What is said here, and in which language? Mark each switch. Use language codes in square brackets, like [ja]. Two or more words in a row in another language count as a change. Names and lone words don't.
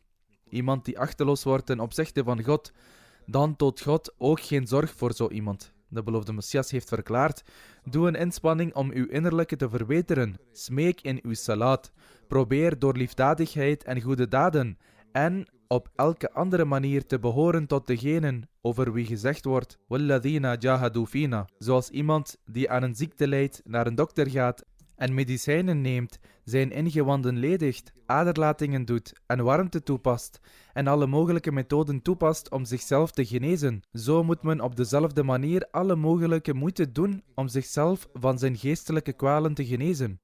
[nl] Iemand die achteloos wordt ten opzichte van God, dan toont God ook geen zorg voor zo iemand. De beloofde Messias heeft verklaard: doe een inspanning om uw innerlijke te verbeteren. Smeek in uw salat. Probeer door liefdadigheid en goede daden en op elke andere manier te behoren tot degenen over wie gezegd wordt: [ar] وَالَّذِينَ جَاهَدُوا فِينَا. [nl] Zoals iemand die aan een ziekte lijdt naar een dokter gaat en medicijnen neemt, zijn ingewanden ledigt, aderlatingen doet en warmte toepast en alle mogelijke methoden toepast om zichzelf te genezen. Zo moet men op dezelfde manier alle mogelijke moeite doen om zichzelf van zijn geestelijke kwalen te genezen.